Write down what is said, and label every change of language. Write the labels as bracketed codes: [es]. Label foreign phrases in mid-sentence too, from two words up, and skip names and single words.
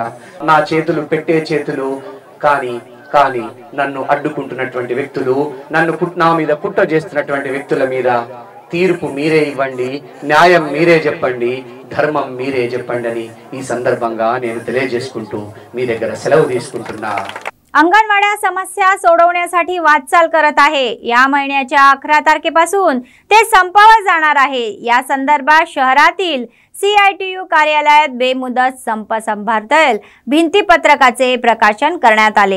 [te] నా చేతులు పెట్టే చేతులు, కానీ నన్ను అడ్డుకుంటున్నటువంటి వ్యక్తులు, నా మీద కుట్ర చేస్తున్నటువంటి వ్యక్తుల మీద తీర్పు మీరే ఇవ్వండి, న్యాయం మీరే చెప్పండి, ధర్మం మీరే చెప్పండి అని ఈ संदर्भांगा నేను తెలియజేసుకుంటూ మీ దగ్గర సెలవు తీసుకుంటున్నా. [mr] अंगणवाड्या समस्या सोडवण्यासाठी वाटचाल करत आहे. या महिन्याच्या 11 तारखेपासून ते संपावर जाणार आहे. या संदर्भात शहरातील CITU कार्यालयात बेमुदत संप संभाळतील भिंतीपत्रकाचे प्रकाशन करण्यात आले.